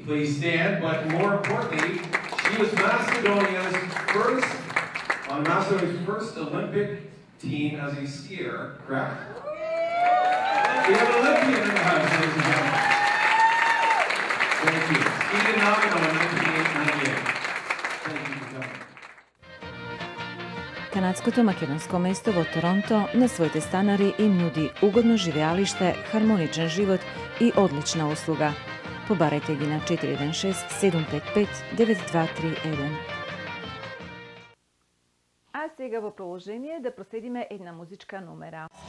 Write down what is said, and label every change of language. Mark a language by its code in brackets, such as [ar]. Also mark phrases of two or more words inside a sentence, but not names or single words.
[en] Please stand, but more importantly, she was Macedonia's first Olympic team as a skier, correct? We have an Olympian in the house, ladies and gentlemen. Thank you. Ski Nagano in 1998. Thank you for coming. [mk] Канадското македонско место во Торонто на своите станари им нуди угодно живеалиште, хармоничен живот и одлична услуга. Побарете ги на 416 755 9231. А сега во продолжение да проследиме една музичка номера.